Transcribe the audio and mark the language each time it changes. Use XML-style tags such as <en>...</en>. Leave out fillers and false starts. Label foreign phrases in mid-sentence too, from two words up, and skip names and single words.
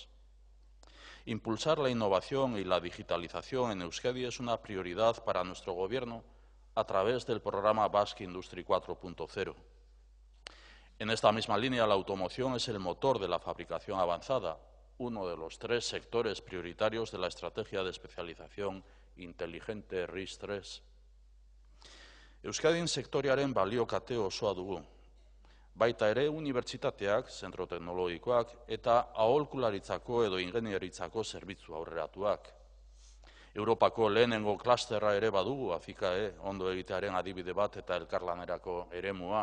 <es>Impulsar la innovación y la digitalización en Euskadi es una prioridad para nuestro Gobierno a través del programa Basque Industry 4.0. En esta misma línea, la automoción es el motor de la fabricación avanzada, uno de los 3 sectores prioritarios de la estrategia de especialización inteligente RIS3.</es> <eu>Euskadin sektorearen baliokate osoa dugu. Baita ere unibertsitateak, zentro teknologikoak eta aholkularitzako edo ingenieritzako zerbitzu aurreratuak. Europako lehenengo klasterra ere badugu ACICAE, ondo egitearen adibide bat eta elkarlanerako eremua.</eu>